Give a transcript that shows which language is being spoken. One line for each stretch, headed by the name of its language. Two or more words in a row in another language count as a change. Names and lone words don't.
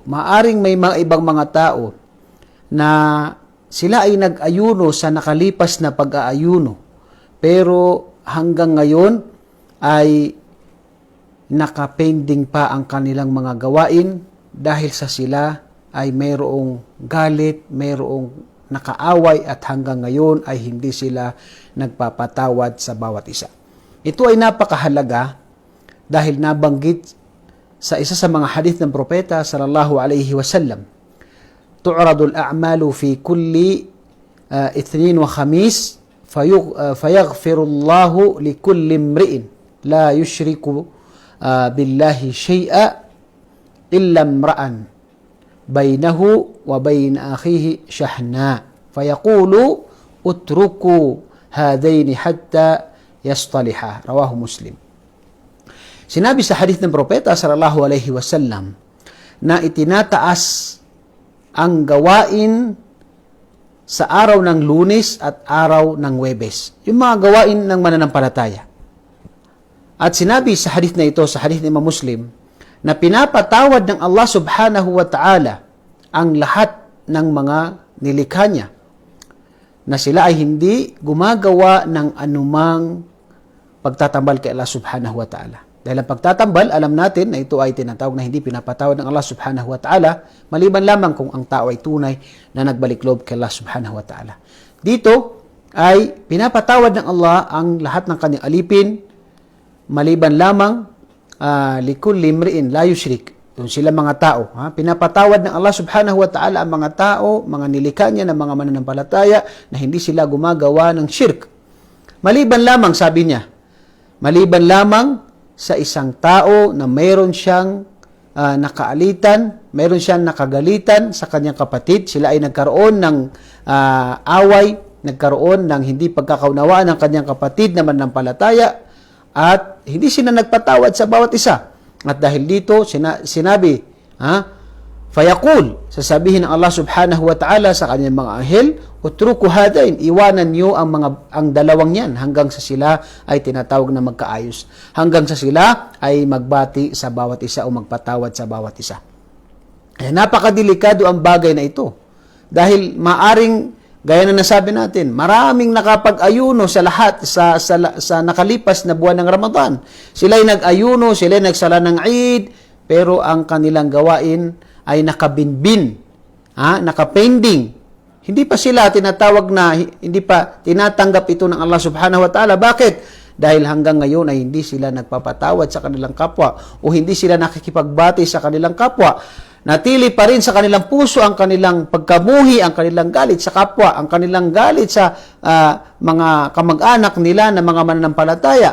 Filipino: Maaring may mga ibang mga tao na sila ay nag-ayuno sa nakalipas na pag-aayuno, pero hanggang ngayon ay nakapending pa ang kanilang mga gawain dahil sa sila ay mayroong galit, mayroong nakaaway, at hanggang ngayon ay hindi sila nagpapatawad sa bawat isa. Ito ay napakahalaga dahil nabanggit sa isa sa mga hadith ng propeta
Arabic: صلى الله عليه وسلم. تعرض الأعمال في كل اثنين وخميس فيغفر الله لكل امرئ لا يشرك بالله شيئا إلا امرأ بينه وبين أخيه شحناء فيقول اتركوا هذين حتى يصطلحا. رواه مسلم.
Filipino: Sinabi sa hadith ng propeta
Arabic: صلى الله عليه وسلم
Filipino: na itinataas ang gawain sa araw ng Lunes at araw ng Huwebes, yung mga gawain ng mananampalataya. At sinabi sa hadith na ito, sa hadith ni Imam Muslim, na pinapatawad ng Allah
Arabic: سبحانه وتعالى
Filipino: ang lahat ng mga nilikha niya, na sila ay hindi gumagawa ng anumang pagtatambal kay Allah
Arabic: سبحانه وتعالى.
Filipino: Dahil ang pagtatambal, alam natin na ito ay tinatawag na hindi pinapatawad ng Allah
Arabic: سبحانه وتعالى,
Filipino: maliban lamang kung ang tao ay tunay na nagbalik loob kay Allah
Arabic: سبحانه وتعالى.
Filipino: Dito ay pinapatawad ng Allah ang lahat ng kanyang alipin, maliban lamang
Arabic: لكل امرئ لا يشرك,
Filipino: yung sila mga tao. Pinapatawad ng Allah
Arabic: سبحانه وتعالى
Filipino: ang mga tao, mga nilikha niya ng mga mananampalataya na hindi sila gumagawa ng shirk. Maliban lamang, sabi niya, maliban lamang sa isang tao na mayroon siyang nakaalitan, mayroon siyang nakagalitan sa kanyang kapatid, sila ay nagkaroon ng away, nagkaroon ng hindi pagkakaunawaan ng kanyang kapatid na mananampalataya, at hindi sila nagpatawad sa bawat isa. At dahil dito, sinabi, fayaqul, sasabihin ng Allah
Arabic: سبحانه وتعالى
Filipino: sa kanyang mga anghel,
Arabic: اتركوا هذين,
Filipino: iwanan niyo ang dalawang yan hanggang sa sila ay tinatawag na magkaayos, hanggang sa sila ay magbati sa bawat isa o magpatawad sa bawat isa. Napakadelikado ang bagay na ito dahil maaring, gaya na nasabi natin, maraming nakapag-ayuno sa lahat sa nakalipas na buwan ng Ramadan. Sila ay nag-ayuno, sila ay nagsala ng Eid, pero ang kanilang gawain ay nakabinbin, nakapending. Hindi pa sila tinatawag na, hindi pa tinatanggap ito ng Allah
Arabic: سبحانه وتعالى.
Filipino: Bakit? Dahil hanggang ngayon ay hindi sila nagpapatawad sa kanilang kapwa o hindi sila nakikipagbati sa kanilang kapwa. Natili pa rin sa kanilang puso ang kanilang pagkamuhi, ang kanilang galit sa kapwa, ang kanilang galit sa mga kamag-anak nila na mga mananampalataya.